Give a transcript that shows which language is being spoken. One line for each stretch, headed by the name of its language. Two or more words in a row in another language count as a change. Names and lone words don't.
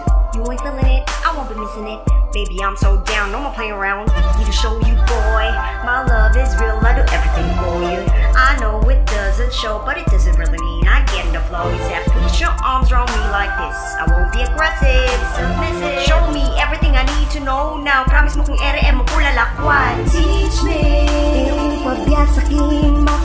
English: You ain't feeling it, I won't be missing it. Baby, I'm so down, no more playing around. Need to show you, boy, my love is real. I do everything for you. I know it doesn't show, but it doesn't really mean I get in the flow. You said put your arms around me like this. I won't be aggressive, submissive. Show me everything I need to know now.
Pampanga: Promise mo kung ere mo kulalakwan. Teach me, pagbiyasakin.